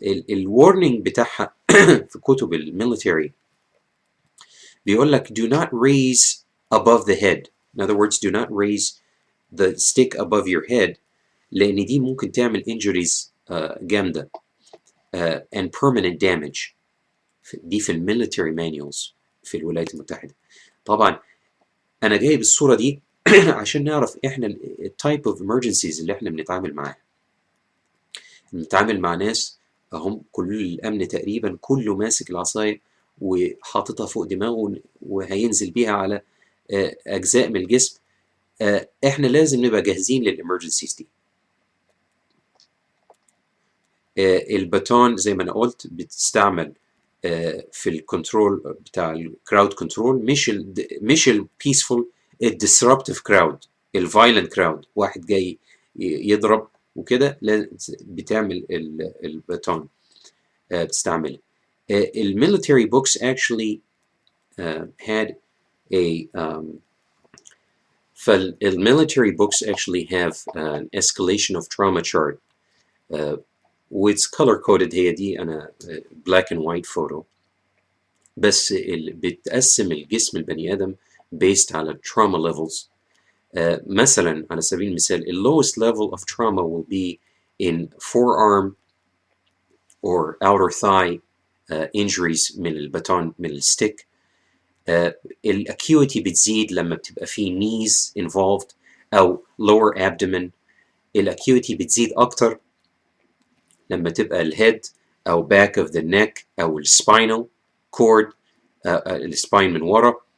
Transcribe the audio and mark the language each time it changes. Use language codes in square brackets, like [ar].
[ar] الورنينج بتاعها في كتب الميليتري بيقول لك [en] do not raise above the head. in other words do not raise the stick above your head، [ar] لان دي ممكن تعمل [en] injuries [ar] جامده [en] and permanent damage. [ar] دي في الميليتري مانيوالز في الولايات المتحده. طبعا انا جايب الصوره دي عشان نعرف احنا التايب اوف emergencies اللي احنا بنتعامل معاها. بنتعامل مع ناس هم كل الامن تقريبا كله ماسك العصايه وحاططها فوق دماغه وهينزل بيها على اجزاء من الجسم. احنا لازم نبقى جاهزين للامرجنسيز دي. الباتون زي ما انا قلت بتستعمل في الكنترول بتاع الكراود كنترول، مش البيسفول، الديسربتيف كراود، الفايلنت كراود، واحد جاي يضرب وكده بتعمل الباتون بتستعمل. [en] الميليتري books actually had a فالميليتري books actually have an escalation of trauma chart with color coded. [ar] هي دي أنا [en] black and white photo، [ar] بس بتقسم الجسم البني آدم based على [en] trauma levels. [ar] مثلا على سبيل المثال [en] ال lowest level of trauma will be in forearm or outer thigh injuries [ar] من الباتون من الستيك. الاكيوتي بتزيد لما بتبقى فيه knees involved أو lower abdomen. الاكيوتي بتزيد أكتر لما تبقى الهيد أو [en] back of the neck [ar] أو الspinal cord السباين من ورا.